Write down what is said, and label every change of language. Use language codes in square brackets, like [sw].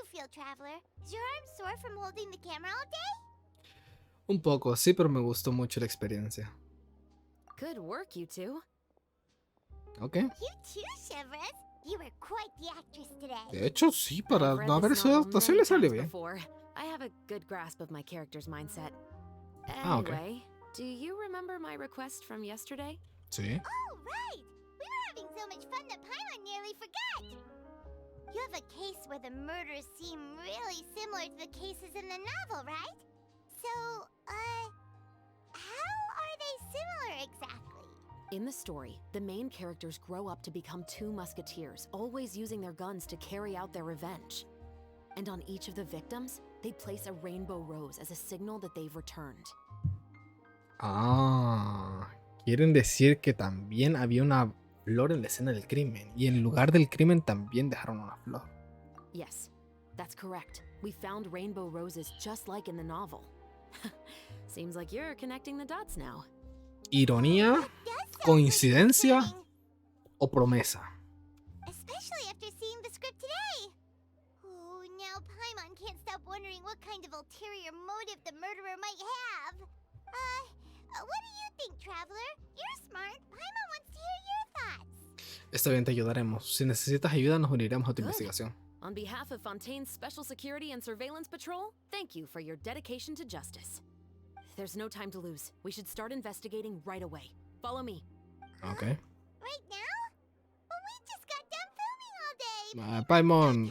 [en] Traveler, is your arm sore from holding the camera all day? [es] Un poco, sí, pero me gustó mucho la experiencia. [en] Good work, you two. Okay. You too, Shivers. You were quite the actress today. [es] De hecho, sí, para no haber sido actuación le salió bien. [en] I have a good grasp of my character's mindset. Okay. Anyway, do you remember my request from yesterday? [es] Sí. [en] Oh, right. We were having so much fun that Paimon nearly forgot. You have a case where the murders seem really similar to the cases in the novel, right? So, how are they similar exactly? In the story, the main characters grow up to become two musketeers, always using their guns to carry out their revenge. And on each of the victims, they place a rainbow rose as a signal that they've returned. [es] Ah, quieren decir que también había una flor en la escena del crimen. Y en el lugar del crimen también dejaron una flor. [en] Yes, that's correct. We found rainbow roses just like in the novel. Seems like you're connecting the dots now. [es] ¿Ironía, coincidencia o promesa? [en] Especially after seeing the script today. Oh, now Paimon can't stop wondering what kind of ulterior motive the murderer might have. What do you think, Traveler? You're smart. Paimon wants to hear your thoughts. [es] Está bien, te ayudaremos. Si necesitas ayuda, nos uniremos a tu investigación. [en] On behalf of Fontaine's Special Security and Surveillance Patrol, thank you for your dedication to justice. There's no time to lose. We should start investigating right away. Follow me. Okay. Right now? Well, we just got done filming all day.